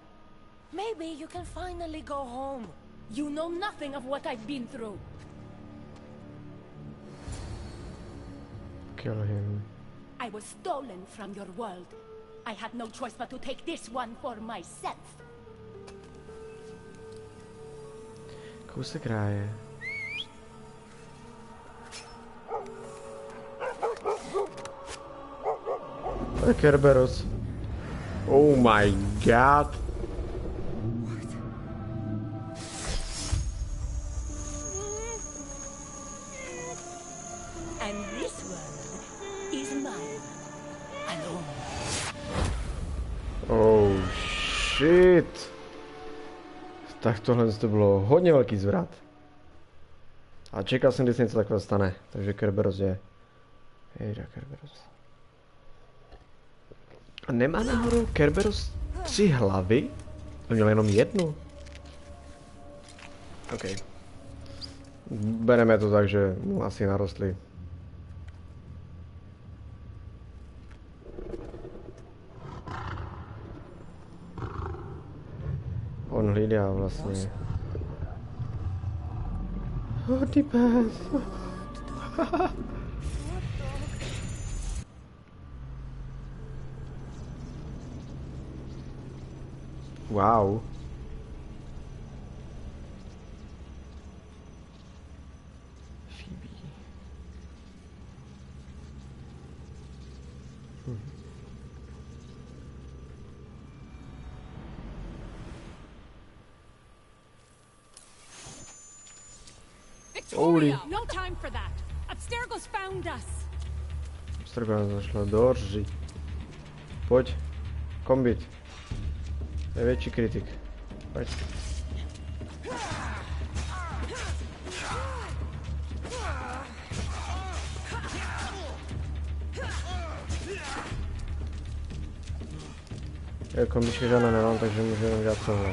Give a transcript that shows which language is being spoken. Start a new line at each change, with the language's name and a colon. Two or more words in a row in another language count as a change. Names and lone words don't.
English: Maybe you can finally go home. You know nothing of what I've been through. Kill him. I was stolen from your world. I had no choice but to take this one for myself.
Czech: Kousek ráje. To je Kerberos.
English: Oh my god. And this world is mine. Alone. Oh shit.
Czech: Tak tohle to bylo hodně velký zvrat. A čekal jsem, když něco takového stane. Takže Kerberos je... Jejda, Kerberos. A nemá náhodou Kerberos 3 hlavy? To měl jenom jednu. OK. Bereme to tak, že mu asi narostly. On hlídá vlastně. Hodný pes. Wow. Phoebe.
English: Victoria! No time for that. Abstergo's found us.
Czech: Abstergo nás zašla do rži. Pojď. Kombit. To je větší kritik. Pojď. Kombičky žádná nemám, takže můžu jenom dělat tohle.